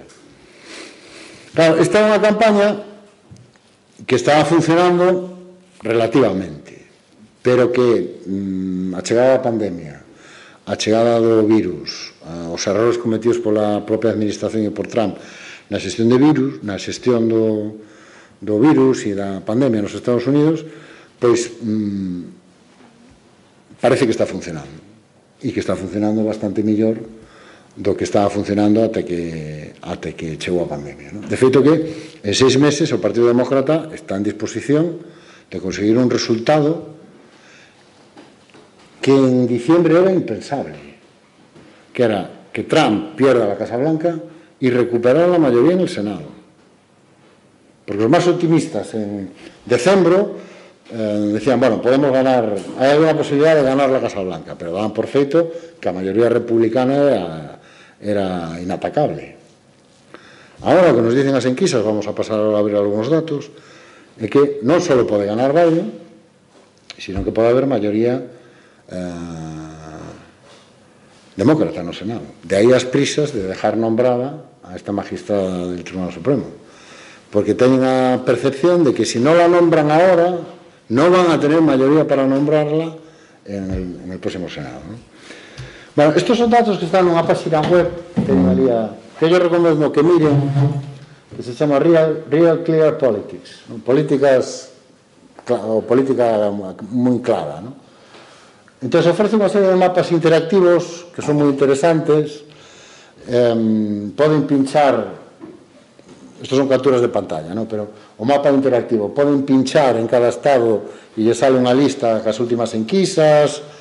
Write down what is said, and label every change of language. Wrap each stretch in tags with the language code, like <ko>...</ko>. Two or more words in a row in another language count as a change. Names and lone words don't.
<gl>Claro, esta é unha campaña que estaba funcionando relativamente, pero que a chegada da pandemia, a chegada do virus, os errores cometidos pola propia administración e por Trump na xestión de virus, na xestión do virus e da pandemia nos Estados Unidos, pois parece que está funcionando, e que está funcionando bastante mellor do que estaba funcionando até que chegou a pandemia, non? De feito que en 6 meses o Partido Demócrata está en disposición de conseguir un resultado que en diciembre era impensable, que era</gl> <es>que Trump pierda la Casa Blanca y recuperar la mayoría en el Senado. Porque los más optimistas en diciembre decían, bueno, podemos ganar, hay alguna posibilidad de ganar la Casa Blanca, pero daban por feito que la mayoría republicana era inatacable. Ahora, lo que nos dicen las enquisas, vamos a pasar a ver algunos datos,</es> <gl>é que non só pode ganar Biden, sino que pode haber maioría demócrata no Senado. De aí as prisas</gl> <es>de dejar nombrada a esta magistrada del Tribunal Supremo,</es> <gl>porque teñen a percepción de que si non la nombran ahora, non van a tener maioría para nombrarla</gl> <es>en el próximo Senado,</es> <gl>¿no?</gl> <es>Bueno, estos son datos que están nunha página web que yo recomiendo que miren, que se chama Real Clear Politics, ¿no?</es> <gl>Política moi clara, ¿no? Entón, ofrece unha serie de mapas interactivos que son moi interesantes. Poden pinchar,</gl> <es>estos son capturas de pantalla,</es> <gl>¿no? Pero o mapa interactivo, poden pinchar en cada estado e lle sale unha lista cas últimas enquisas.</gl>